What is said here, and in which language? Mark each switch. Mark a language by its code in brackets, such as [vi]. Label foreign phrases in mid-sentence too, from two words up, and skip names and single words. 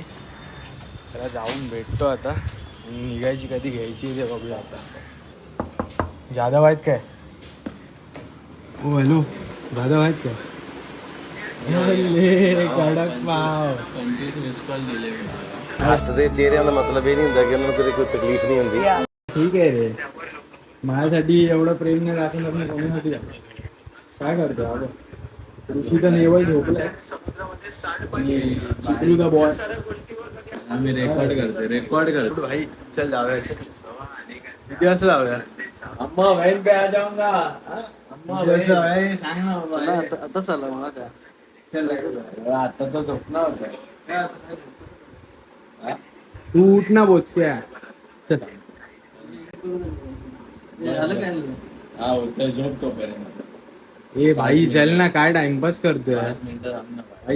[mr] त्याला जाऊन भेटतो आता. निघायची कधी घ्यायची ते बघूया आता. जाधव आहेत काय? ओ हॅलो, जाधव आहेत काय? कडक पाव 25 [en] miss call [mr] दिले. [pa] ਹੱਸਦੇ ਚਿਹਰਿਆਂ ਦਾ ਮਤਲਬ ਇਹ ਨਹੀਂ ਹੁੰਦਾ ਕਿ ਉਹਨਾਂ ਨੂੰ ਕਦੇ ਕੋਈ ਤਕਲੀਫ ਨਹੀਂ ਹੁੰਦੀ. [mr] ठीक आहे रे, माझ्यासाठी एवढं प्रेम नाही राखून आपण कोणासाठी काय करतो अगं. ऋषी तर नेवल झोपलाय. चिकलू [en] the boy. [mr] आम्ही रेकॉर्ड करतो भाई. चल जाऊया. किती वाजता जाऊया? [hi] अम्मा बहन पे आ जाऊंगा. [mr] अम्मा बहन सांग ना बाबा. आता चला मला काय. चल आता तर झोपणार होता. तू उठ ना बोचक्या. चल. झालं काय? हा होतं, झोपतो पर्यंत. ए भाई चल ना, काय टाइमपास करतोय भाई.